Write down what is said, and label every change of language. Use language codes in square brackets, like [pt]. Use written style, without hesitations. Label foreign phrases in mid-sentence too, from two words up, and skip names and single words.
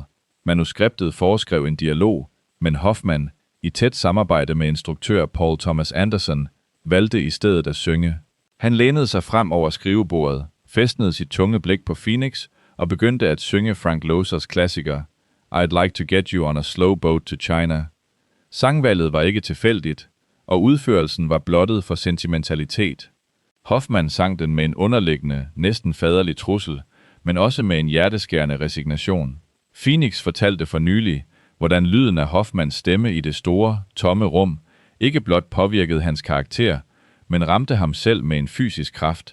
[da] Manuskriptet foreskrev en dialog, men Hoffman, i tæt samarbejde med instruktør Paul Thomas Anderson, valgte i stedet at synge. Han lænede sig frem over skrivebordet, fæstnede sit tunge blik på Phoenix og begyndte at synge Frank Losers klassiker I'd Like to Get You on a Slow Boat to China. Sangvalget var ikke tilfældigt, og udførelsen var blottet for sentimentalitet. Hoffman sang den med en underliggende, næsten faderlig trussel, men også med en hjerteskærende resignation. Phoenix fortalte for nylig, hvordan lyden af Hoffmans stemme i det store, tomme rum ikke blot påvirkede hans karakter, men ramte ham selv med en fysisk kraft.